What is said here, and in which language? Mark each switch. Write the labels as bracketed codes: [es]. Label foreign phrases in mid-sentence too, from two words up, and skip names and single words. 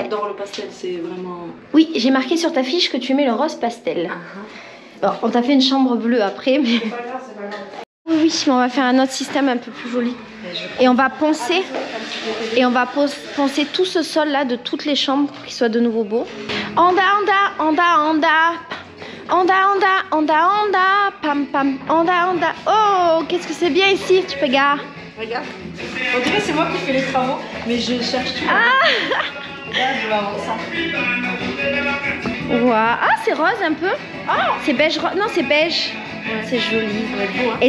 [fr] J'adore le pastel, c'est vraiment... Oui, j'ai marqué sur ta fiche que tu aimais le rose pastel. Bon, on t'a fait une chambre bleue après, mais... C'est pas grave, c'est pas grave. Oui, mais on va faire un autre système un peu plus joli. Et on va poncer. Et on va poncer tout ce sol là de toutes les chambres pour qu'il soit de nouveau beau. Onda, onda, onda, onda. Onda, onda, onda, onda. Pam, pam. Onda, onda. Oh, qu'est-ce que c'est bien ici, tu peux gars. Regarde. On dirait que c'est moi qui fais les travaux, mais je cherche tout. Ah. Regarde, je vais avoir ça. Wow. Ah, c'est rose un peu. Oh, c'est beige. Non, c'est beige. Ouais. C'est joli. Beau, hein.